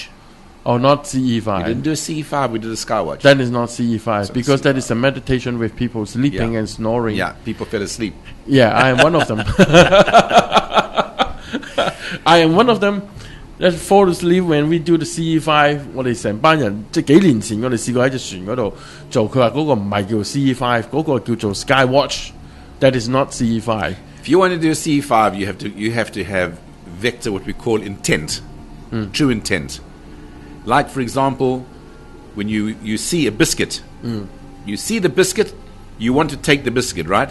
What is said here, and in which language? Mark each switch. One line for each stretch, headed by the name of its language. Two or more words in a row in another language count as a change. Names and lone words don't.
English: Oh, not CE5. We didn't do a CE5, we did a Skywatch. That is not CE5 because that is a meditation with people sleeping and snoring. Yeah, people fell asleep. Yeah, I am one of them. I am one of them. Let's fall asleep when we do the CE5。
Cantonese: 我哋成班人即係幾年前，我哋試過喺隻船嗰度做。佢話嗰個唔係叫 CE5，嗰個叫做 Skywatch。
English: That is not CE5。 If you want to do a CE5, you have to have vector what we call intent, true intent. Like for example, when you see a biscuit, you see the biscuit, you want to take the biscuit, right?